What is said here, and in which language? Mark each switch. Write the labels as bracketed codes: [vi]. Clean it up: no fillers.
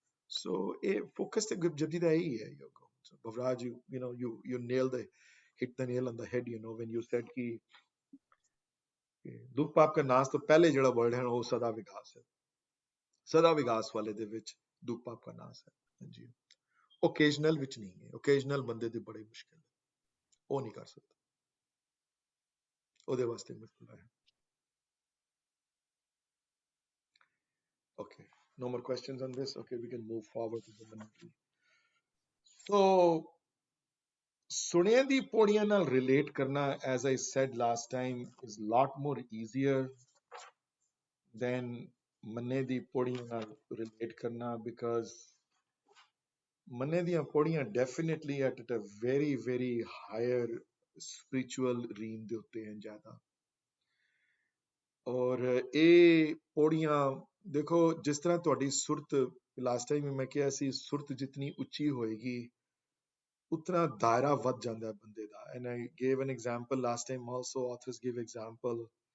[pa] ਸੋ ਇਹ ਫੋਕਸ ਤੇ ਗੁਰਜਪਜੀ ਦਾ ਇਹੀ ਹੈ। [en] Bhavraj, you nailed hit the nail on the head, when you said [pa] ਕਿ ਦੁੱਖ ਪਾਪ का नाश ਤੋਂ ਪਹਿਲੇ ਜਿਹੜਾ ਵਰਡ ਹੈ ਉਹ ਸਦਾ ਵਿਗਾਸ ਹੈ। ਸਦਾ ਵਿਗਾਸ ਵਾਲੇ ਦੇ ਵਿੱਚ ਦੁੱਖ ਪਾਪ का नाश ਹੈ। ਹਾਂਜੀ, ਓਕੇਜਨਲ ਵਿੱਚ ਨਹੀਂ ਹੈ। ਓਕੇਜਨਲ ਬੰਦੇ ਦੇ ਬੜੇ ਮੁਸ਼ਕਿਲ ਹੈ, ਉਹ ਨਹੀਂ ਕਰ ਸਕਦਾ, ਉਹਦੇ ਵਾਸਤੇ ਮੁਸ਼ਕਿਲ ਹੈ। [en] Okay, no more questions on this. Okay, we can move forward to the commentary. So, [pa] ਸੁਣਿਆਂ ਦੀ ਪੌੜੀਆਂ ਨਾਲ [en] relate ਕਰਨਾ, as I said last time, is a lot more easier than [pa] ਮੰਨੇ ਦੀ ਪੌੜੀਆਂ ਨਾਲ [en] relate ਕਰਨਾ, because [pa] ਮੰਨੇ ਦੀਆਂ ਪੌੜੀਆਂ [en] definitely at a very, very higher spiritual realm [pa] ਦੇ ਉੱਤੇ ਹਨ ਜ਼ਿਆਦਾ। ਔਰ ਇਹ ਪੌੜੀਆਂ ਦੇਖੋ, ਜਿਸ ਤਰ੍ਹਾਂ ਤੁਹਾਡੀ ਸੁਰਤ, ਲਾਸਟ ਟਾਈਮ ਮੈਂ ਕਿਹਾ ਸੀ, ਸੁਰਤ ਜਿਤਨੀ ਉੱਚੀ ਹੋਏਗੀ ਉਤਨਾ ਦਾਇਰਾ ਵੱਧ ਜਾਂਦਾ ਹੈ ਬੰਦੇ ਦਾ। [en] And I gave an example last time also, authors give example.